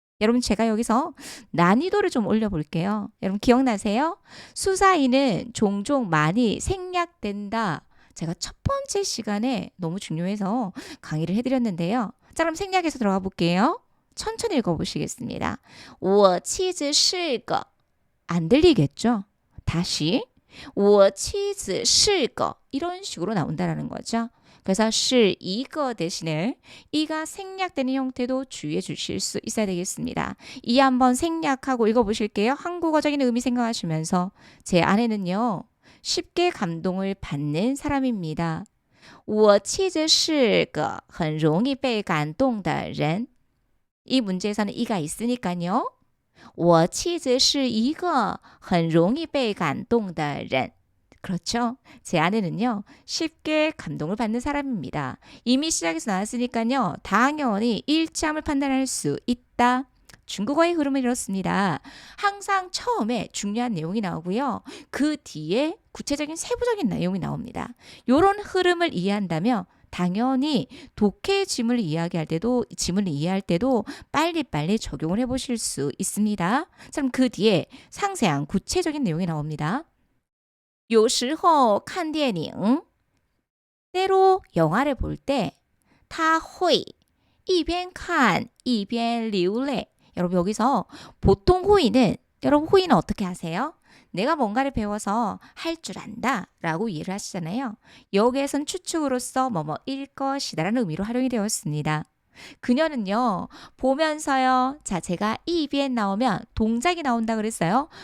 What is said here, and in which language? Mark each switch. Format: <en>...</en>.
<ko>여러분 제가 여기서 난이도를 좀 올려볼게요. 여러분 기억나세요? 수사인은 종종 많이 생략된다. 제가 첫 번째 시간에 너무 중요해서 강의를 해드렸는데요. 자 그럼 생략해서 들어가 볼게요. 천천히 읽어보시겠습니다.</ko> <zh>我妻子是个</zh> <ko>안 들리겠죠? 다시</ko> <zh>我妻子是个</zh> <ko>이런 식으로 나온다는 거죠. 그래서 是一个 대신에 이가 생략되는 형태도 주의해 주실 수 있어야 되겠습니다. 이 한번 생략하고 읽어보실게요. 한국어적인 의미 생각하시면서 제 아내는요. 쉽게 감동을 받는 사람입니다.</ko> <zh>我妻子是个很容易被感动的人.</zh> <ko>이 문제에서는 이가 있으니까요.</ko> <zh>我妻子是一个很容易被感动的人.</zh> <ko>그렇죠. 제 아내는요. 쉽게 감동을 받는 사람입니다. 이미 시작에서 나왔으니까요. 당연히 일치함을 판단할 수 있다. 중국어의 흐름은 이렇습니다. 항상 처음에 중요한 내용이 나오고요. 그 뒤에 구체적인 세부적인 내용이 나옵니다. 이런 흐름을 이해한다면 당연히 독해 지문을 이야기할 때도 지문을 이해할 때도 빨리빨리 적용을 해보실 수 있습니다. 그럼 그 뒤에 상세한 구체적인 내용이 나옵니다.</ko> <zh>有时候看电影</zh> <ko>때로 영화를 볼 때</ko> <zh>他会一边看一边流泪.</zh> <ko>여러분 여기서 보통 호의는 여러분 호의는 어떻게 하세요? 내가 뭔가를 배워서 할 줄 안다 라고 이해를 하시잖아요. 여기에선 추측으로서 뭐뭐일 것이다 라는 의미로 활용이 되었습니다. 그녀는요. 보면서요. 자, 제가 이 비엔 나오면 동작이 나온다 그랬어요.</ko>